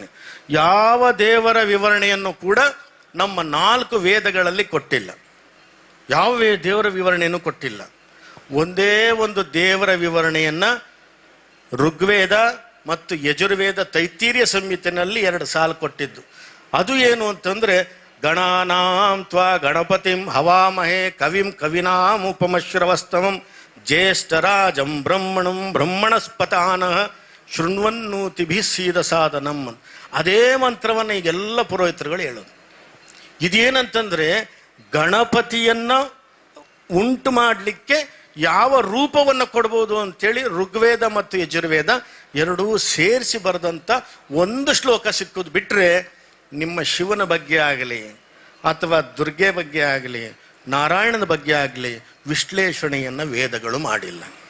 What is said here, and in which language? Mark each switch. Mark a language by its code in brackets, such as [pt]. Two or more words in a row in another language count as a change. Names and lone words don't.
[kn] ಯಾವ ದೇವರ ವಿವರಣೆಯನ್ನು ಕೂಡ ನಮ್ಮ 4 ವೇದಗಳಲ್ಲಿ ಕೊಟ್ಟಿಲ್ಲ. ಯಾವ ದೇವರ ವಿವರಣೆಯನ್ನು ಕೊಟ್ಟಿಲ್ಲ. ಒಂದೇ ಒಂದು ದೇವರ ವಿವರಣೆಯನ್ನು ಋಗ್ವೇದ ಮತ್ತು ಯಜುರ್ವೇದ ತೈತ್ತೀರ್ಯ ಸಂಹಿತೆಯಲ್ಲಿ 2 ಸಾಲು ಕೊಟ್ಟಿದ್ದು. ಅದು ಏನು ಅಂತಂದರೆ, [sa] ಗಣಾನಾಂ ತ್ವಾ ಗಣಪತಿಂ ಹವಾಮಹೇ ಕವಿಂ ಕವಿನಾಂ ಉಪಮಶ್ರವಸ್ತಮಂ ಜ್ಯೇಷ್ಠರಾಜಂ ಬ್ರಹ್ಮಣಂ ಬ್ರಹ್ಮಣಸ್ಪತಾನಃ ಶೃಣ್ವನ್ನೂತಿಭಿ ಸೀದ ಸಾಧನಂ. [kn] ಅದೇ ಮಂತ್ರವನ್ನು ಈಗೆಲ್ಲ ಪುರೋಹಿತರುಗಳು ಹೇಳೋದು. ಇದೇನಂತಂದರೆ, ಗಣಪತಿಯನ್ನು ಉಂಟು ಮಾಡಲಿಕ್ಕೆ ಯಾವ ರೂಪವನ್ನು ಕೊಡ್ಬೋದು ಅಂತೇಳಿ ಋಗ್ವೇದ ಮತ್ತು ಯಜುರ್ವೇದ ಎರಡೂ ಸೇರಿಸಿ ಬರೆದಂಥ ಒಂದು ಶ್ಲೋಕ ಸಿಕ್ಕುದು ಬಿಟ್ಟರೆ, ನಿಮ್ಮ ಶಿವನ ಬಗ್ಗೆ ಆಗಲಿ ಅಥವಾ ದುರ್ಗೆ ಬಗ್ಗೆ ಆಗಲಿ ನಾರಾಯಣನ ಬಗ್ಗೆ ಆಗಲಿ ವಿಶ್ಲೇಷಣೆಯನ್ನು ವೇದಗಳು ಮಾಡಿಲ್ಲ.